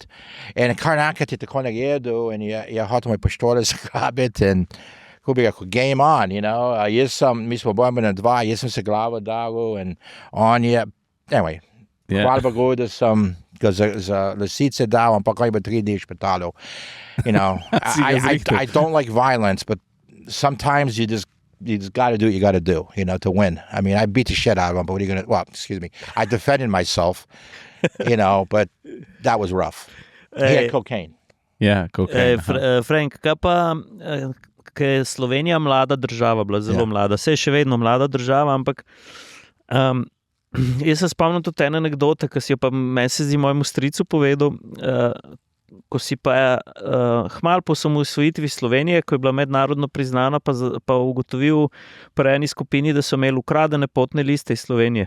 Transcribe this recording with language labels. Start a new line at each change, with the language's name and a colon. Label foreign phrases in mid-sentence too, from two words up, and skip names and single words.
Slovenian: In kar naenkrat je tako naredil in je hotel moj pištole zgrabiti in ko bi rekel,
English: game on,
Slovenian: mi smo bojali na 2, jaz sem se glavo dal in on je, anyway, hvala Bogu, da sem ga za lisice dal, ampak on je 3 dni špitalu.
English: I don't like violence, but sometimes you just got to do what you got to do, to win. I mean, I beat the shit out of him, but what are you going to, well, excuse me, I defended myself, but that was rough. He had cocaine. Yeah, cocaine. Frank,
Slovenian: kaj pa, ker je Slovenija mlada država, bila zelo mlada, se je še vedno mlada država, ampak jaz se spomnim tudi ene anekdote, ki si jo pa mesec mojemu stricu povedal, ko si pa hmal po osamosvojitvi Slovenije, ko je bila mednarodno priznana, pa ugotovil pri eni skupini, da so imeli ukradene potne liste iz Slovenije.